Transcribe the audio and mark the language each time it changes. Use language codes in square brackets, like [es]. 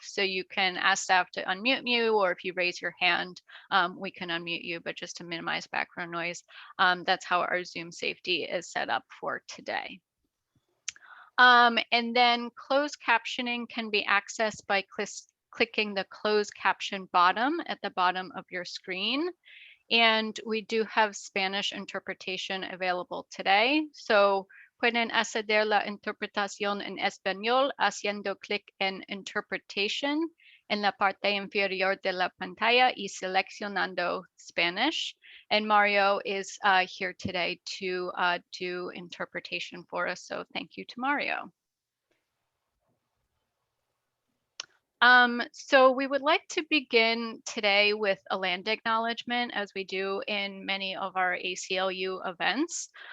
[en] So you can ask staff to unmute you, or if you raise your hand, we can unmute you, but just to minimize background noise, that's how our Zoom safety is set up for today. And then closed captioning can be accessed by clicking the closed caption bottom at the bottom of your screen. And we do have Spanish interpretation available today. [es] So pueden acceder la interpretación en español haciendo clic en interpretation en la parte inferior de la pantalla y seleccionando Spanish. [en] And Mario is here today to do interpretation for us. So thank you to Mario. So we would like to begin today with a land acknowledgement, as we do in many of our ACLU events.